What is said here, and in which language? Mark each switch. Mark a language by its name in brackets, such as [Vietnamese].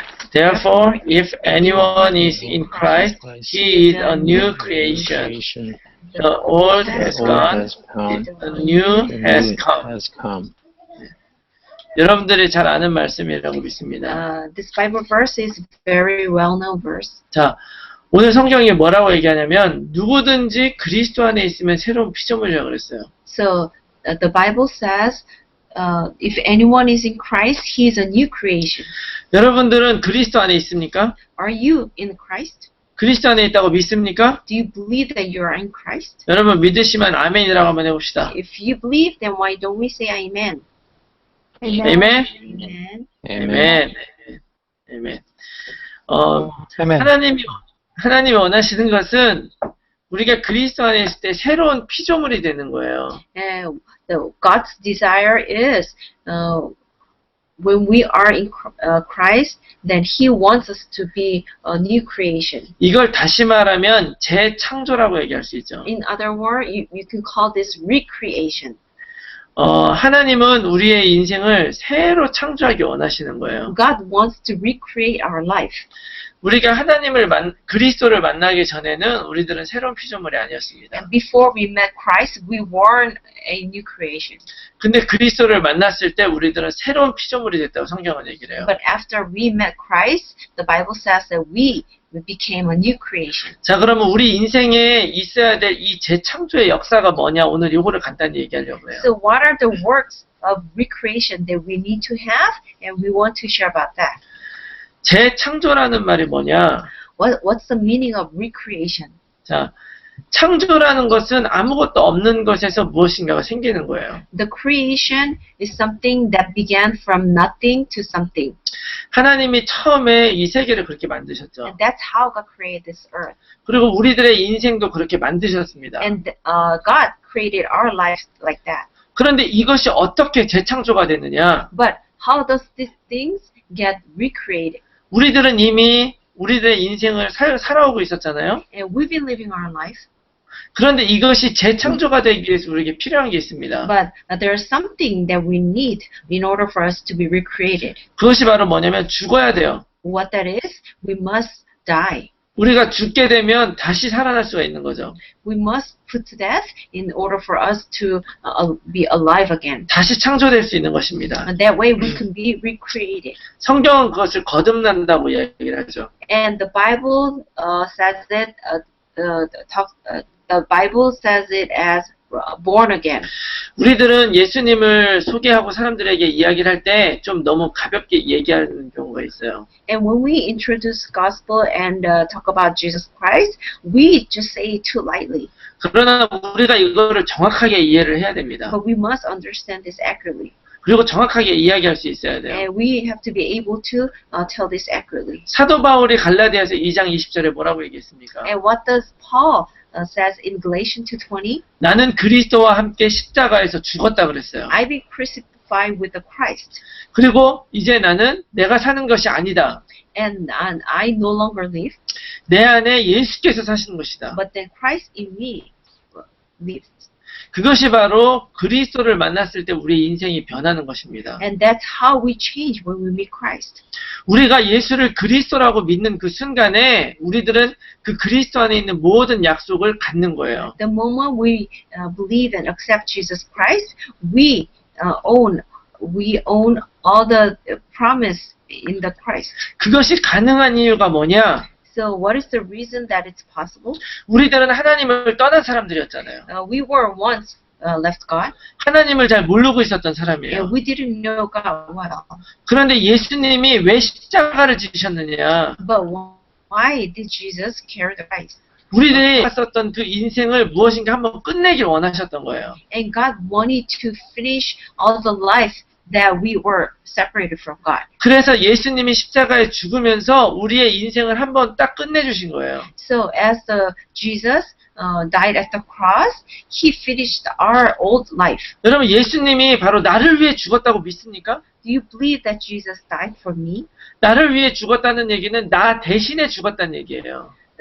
[English] Therefore, if anyone is in Christ, he is a new creation. The old has gone, the new has come. [Korean] 여러분들이 잘 아는 말씀이라고 믿습니다. [English] This Bible verse is very well-known verse. [Korean] 자, 오늘 성경이 뭐라고 얘기하냐면 누구든지 그리스도 안에 있으면 새로운 피조물이라고 그랬어요. [English] So the Bible says, if anyone is in Christ, he is a new creation. [Korean] 여러분들은 그리스도 안에 있습니까? [English] Are you in Christ? [Korean] 그리스도 안에 있다고 믿습니까? [English] Do you believe that you are in Christ? [Korean] 여러분 믿으시면 아멘이라고 한번 해봅시다. [English] If you believe, then why don't we say Amen? [Korean] 아멘. [English] Amen. [Korean] 아멘. 아멘. 아멘. 하나님이 원하시는 것은 우리가 그리스도 안에 있을 때 새로운 피조물이 되는 거예요. [English] And God's desire is when we are in Christ, then He wants us to be a new creation. [Korean] 이걸 다시 말하면 재창조라고 얘기할 수 있죠. [English] In other words, you can call this recreation. [Korean] 하나님은 우리의 인생을 새로 창조하기 원하시는 거예요. [English] God wants to recreate our life. [Korean] 우리가 그리스도를 만나기 전에는 우리들은 새로운 피조물이 아니었습니다. [English] And before we met Christ, we weren't a new creation. [Korean] 근데 그리스도를 만났을 때 우리들은 새로운 피조물이 됐다고 성경은 얘기를 해요. [English] But after we met Christ, the Bible says that we became a new creation. [Korean] 자, 그러면 우리 인생에 있어야 될 이 재창조의 역사가 뭐냐? 오늘 이거를 간단히 얘기하려고 해요. [English] So what are the works of recreation that we need to have, and we want to share about that. [Korean] 재창조라는 말이 뭐냐? [English] What's the meaning of recreation? [Korean] 자, 창조라는 것은 아무것도 없는 것에서 무엇인가가 생기는 거예요. [English] The creation is something that began from nothing to something. [Korean] 하나님이 처음에 이 세계를 그렇게 만드셨죠. [English] And that's how God created this earth. [Korean] 그리고 우리들의 인생도 그렇게 만드셨습니다. [English] And God created our lives like that. [Korean] 그런데 이것이 어떻게 재창조가 되느냐? [English] But how does these things get recreated? [Korean] 우리들은 이미 우리들의 인생을 살아오고 있었잖아요. [English] And we've been living our life. [Korean] 그런데 이것이 재창조가 되기 위해서 우리에게 필요한 게 있습니다. [English] But there's something that we need in order for us to be recreated. [Korean] 그것이 바로 뭐냐면 죽어야 돼요. [English] What that is, we must die. [Korean] 우리가 죽게 되면 다시 살아날 수가 있는 거죠. [English] We must put to death in order for us to be alive again. [Korean] 다시 창조될 수 있는 것입니다. [English] And that way we can be recreated. [Korean] 성경은 그것을 거듭난다고 얘기를 하죠. [English] And the Bible says that the Bible says it as born again. [Korean] 우리들은 예수님을 소개하고 사람들에게 이야기를 할 때 좀 너무 가볍게 얘기하는 경우가 있어요. [English] And when we introduce gospel and talk about Jesus Christ, we just say it too lightly. [Korean] 그러나 우리가 이거를 정확하게 이해를 해야 됩니다. [English] But we must understand this accurately. [Korean] 그리고 정확하게 이야기할 수 있어야 돼요. [English] And we have to be able to tell this accurately. [Korean] 사도 바울이 갈라디아서 2장 20절에 뭐라고 얘기했습니까? [English] And what does Paul says in Galatians 2:20? [Korean] 나는 그리스도와 함께 십자가에서 죽었다 그랬어요. [English] I be crucified with the Christ. [Korean] 그리고 이제 나는 내가 사는 것이 아니다. [English] And I no longer live, [Korean] 내 안에 예수께서 사시는 것이다. [English] but then Christ in me lives. [Korean] 그것이 바로 그리스도를 만났을 때 우리 인생이 변하는 것입니다. [English] And that's how we change when we meet Christ. [Korean] 우리가 예수를 그리스도라고 믿는 그 순간에 우리들은 그 그리스도 안에 있는 모든 약속을 갖는 거예요. [English] The moment we believe and accept Jesus Christ, we own all the promise in the Christ. [Korean] 그것이 가능한 이유가 뭐냐? [English] So what is the reason that it's possible? [Korean] 우리들은 하나님을 떠난 사람들이었잖아요. [English] We were once left God, [Korean] 하나님을 잘 모르고 있었던 사람이에요. [English] and we didn't know God well. [Korean] 그런데 예수님이 왜 십자가를 지셨느냐? [English] But why did Jesus carry the Christ? [Korean] 우리들이 살았었던 그 인생을 무엇인가 한번 끝내길 원하셨던 거예요. [English] And God wanted to finish all the life that we were separated from God. [Korean] 그래서 예수님이 십자가에 죽으면서 우리의 인생을 한번 딱 끝내주신 거예요. [English] So as Jesus died at the cross, He finished our old life. [Korean] 여러분 예수님이 바로 나를 위해 죽었다고 믿습니까? [English] Do you believe that Jesus died for me? [Korean] 나를 위해 죽었다는 얘기는 나 대신에 죽었다는 얘기예요.